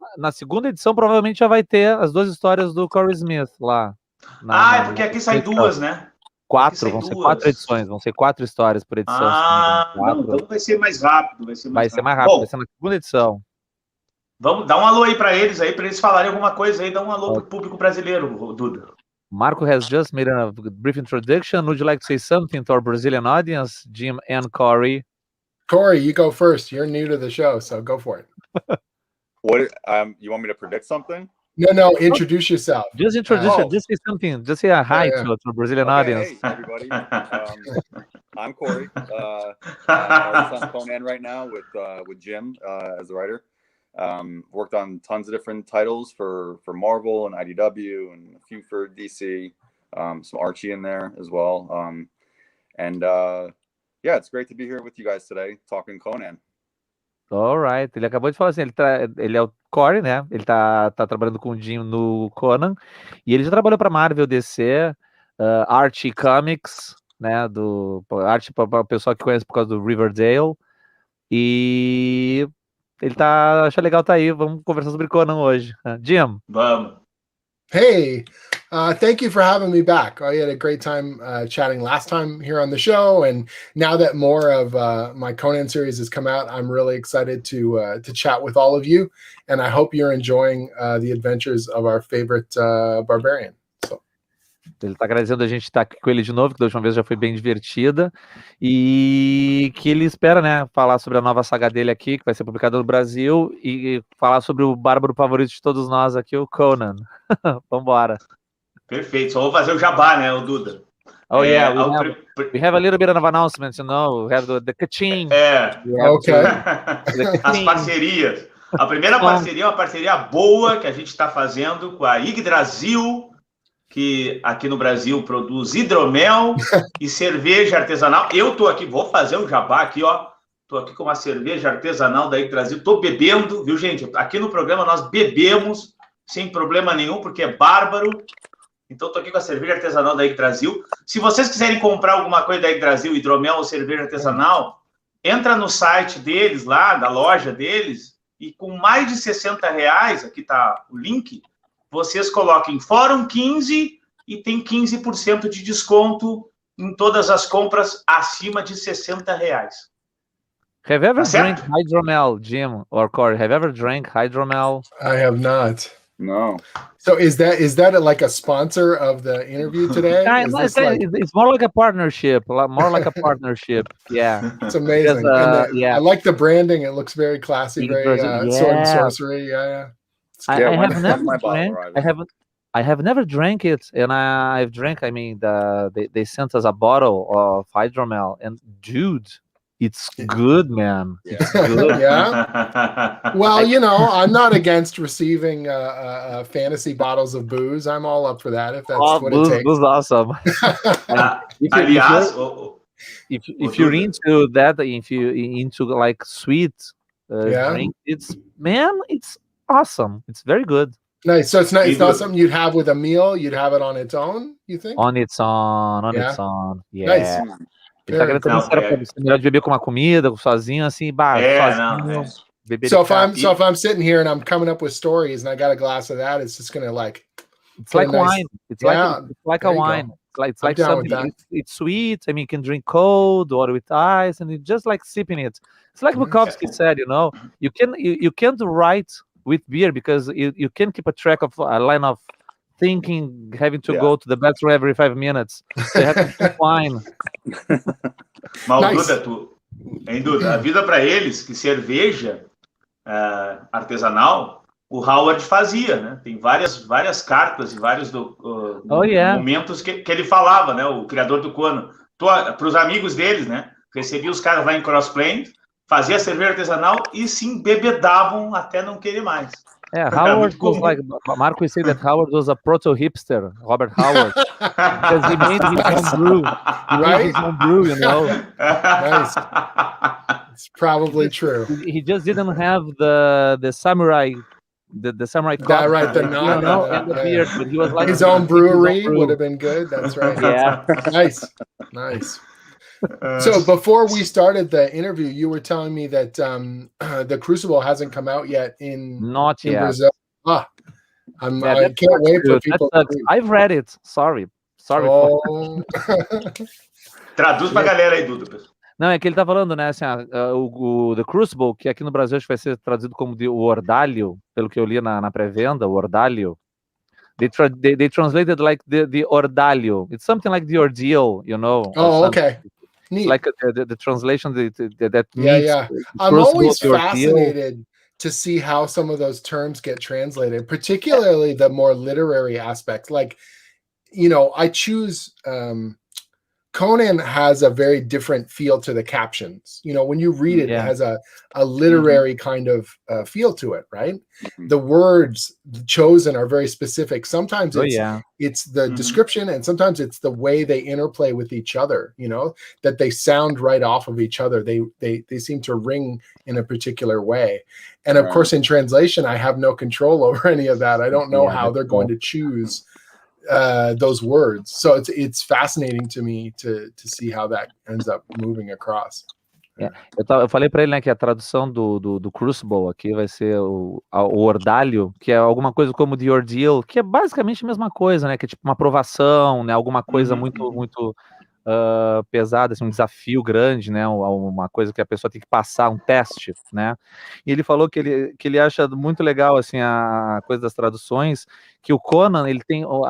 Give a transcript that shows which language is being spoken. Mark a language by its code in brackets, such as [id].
[pt] Na segunda edição, provavelmente já vai ter as 2 histórias do Cory Smith lá. É porque aqui sai 2, né? 4, vão ser 4 edições. Vão ser 4 histórias por edição. Não, então vai ser mais rápido. Vai ser mais rápido, vai ser na segunda edição. Vamos dar um alô aí para eles falarem alguma coisa aí. Dá um alô pro público brasileiro, Duda. [en] Marco has just made a brief introduction. Would you like to say something to our Brazilian audience, Jim and Cory? Cory, you go first. You're new to the show, so go for it. What? You want me to predict something? No. Introduce yourself. Just introduce yourself. Just say something. Just say a hi to our Brazilian audience. Hey, everybody. I'm Cory. I'm on Conan right now with Jim as the writer. Worked on tons of different titles for Marvel and IDW and a few for DC. Some Archie in there as well. Yeah, it's great to be here with you guys today, talking Conan. Alright, [pt] ele acabou de falar assim, ele é o Cory, né? Ele tá trabalhando com o Jim no Conan, e ele já trabalhou para Marvel, DC, Arte Comics, né? Do Arte para o pessoal que conhece por causa do Riverdale, e ele acha legal tá aí, vamos conversar sobre Conan hoje. Jim. Vamos. [en] Hey, thank you for having me back. I had a great time chatting last time here on the show, and now that more of my Conan series has come out, I'm really excited to chat with all of you, and I hope you're enjoying the adventures of our favorite barbarian. [pt] Ele está agradecendo a gente estar aqui com ele de novo, que da última vez já foi bem divertida, e que ele espera, né, falar sobre a nova saga dele aqui, que vai ser publicada no Brasil, e falar sobre o Bárbaro favorito de todos nós aqui, o Conan. Vambora. Perfeito, só vou fazer o jabá, né, o Duda. [en] Oh, yeah, we have a little bit of announcement, you know, we have the ka-ching. Okay. [pt] As parcerias. A primeira parceria é uma parceria boa que a gente está fazendo com a Yggdrasil, que aqui no Brasil produz hidromel e cerveja artesanal. Eu tô aqui, vou fazer um jabá aqui, ó. Tô aqui com uma cerveja artesanal da Yggdrasil. Tô bebendo, viu, gente? Aqui no programa nós bebemos sem problema nenhum, porque é bárbaro. Então tô aqui com a cerveja artesanal da Yggdrasil. Se vocês quiserem comprar alguma coisa da Yggdrasil, hidromel ou cerveja artesanal, entra no site deles lá, da loja deles, e com mais de R$60, aqui tá o link, vocês coloquem Fórum 15 e tem 15% de desconto em todas as compras acima de R$60. [en] Have you ever drank hydromel, Jim or Cory? Have you ever drank hydromel? I have not. No. So is that like a sponsor of the interview today? It's more like a partnership. More like a partnership. Yeah. It's amazing. Because, I like the branding. It looks very classy, very sword and sorcery. Yeah. I have never drank it, and I've drank. I mean, they sent us a bottle of hydromel, and dude, it's good, man. It's good. Yeah. Well, you know, I'm not against receiving fantasy bottles of booze. I'm all up for that if that's what it takes. Booze awesome. If you're into that, if you into like sweet drink, it's awesome. It's very good. Nice. So it's not something you'd have with a meal. You'd have it on its own, you think? On its own. Yeah. Nice. [pt] Ele tá querendo melhor de beber com uma comida, sozinho, assim, sozinho. [en] So if I'm sitting here and I'm coming up with stories and I got a glass of that, it's just gonna like. It's like wine. It's like a wine. It's like something. It's sweet. I mean, you can drink cold or with ice, and you just like sipping it. It's like Bukowski said, you know, you can't write with beer because you can't keep a track of a line of thinking, having to go to the bathroom every 5 minutes. So you have to keep wine. [pt] Mas, Duda, hein, Duda? Avisa para eles que cerveja artesanal o Howard fazia, né? Tem várias cartas e vários momentos que ele falava, né? O criador do Conan. Para os amigos deles, né? Recebia os caras lá em Crossplay, fazia cerveja artesanal e se embebedavam até não querer mais. [en] Howard was like, Marco said that Howard was a proto-hipster, Robert Howard, because he made his own brew. Right? His own brew, you know. Nice. It's probably true. He just didn't have the samurai, the samurai cut, right, the knot, and the beard, but he was like his own brewery would have been good. That's right. Yeah. Nice. So before we started the interview, you were telling me that the Crucible hasn't come out yet in Brazil. I can't wait for people. I've read it. Sorry. Oh. Traduz pra galera aí, Duda. [pt] Não, é que ele tá falando, né, assim, o The Crucible, que aqui no Brasil acho que vai ser traduzido como o Ordalho, pelo que eu li na pré-venda, o Ordalho. [en] They translated like the Ordalho. It's something like the ordeal, you know. Oh, okay. Neat. Like the translation that means I'm always fascinated to see how some of those terms get translated, particularly the more literary aspects. Like, you know, I choose Conan has a very different feel to the captions. You know, when you read it, it has a literary kind of feel to it, right? The words chosen are very specific. Sometimes it's the description, and sometimes it's the way they interplay with each other, you know, that they sound right off of each other. They seem to ring in a particular way. And of course, in translation, I have no control over any of that. I don't know how they're going to choose those words, so it's fascinating to me to see how that ends up moving across. [pt] Eu falei para ele, né, que a tradução do Crucible aqui vai ser o Ordalho, que é alguma coisa como The Ordeal, que é basicamente a mesma coisa, né, que é tipo uma provação, né, alguma coisa muito pesada, assim, um desafio grande, né, uma coisa que a pessoa tem que passar, um teste, né, e ele falou que ele acha muito legal, assim, a coisa das traduções, que o Conan, ele tem